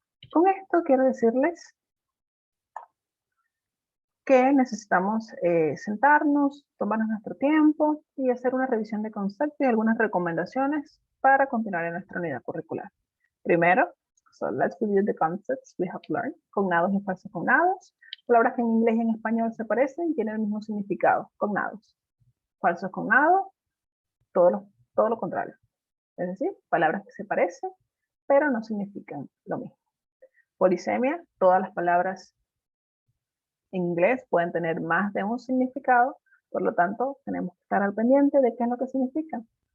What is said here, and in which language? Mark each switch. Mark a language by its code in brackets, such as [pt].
[es] Con esto quiero decirles que necesitamos sentarnos, tomarnos nuestro tiempo y hacer una revisión de conceptos y algunas recomendaciones para continuar en nuestra unidad curricular. Primero, [en] so let's review the concepts we have learned. [es] Cognados y falsos cognados. Palabras que en inglés y en español se parecen y tienen el mismo significado. Cognados. Falsos cognados, todo lo contrario. Es decir, palabras que se parecen, pero no significan lo mismo. Polisemia, todas las palabras en inglés pueden tener más de un significado, por lo tanto, tenemos que estar al pendiente de qué es lo que significan.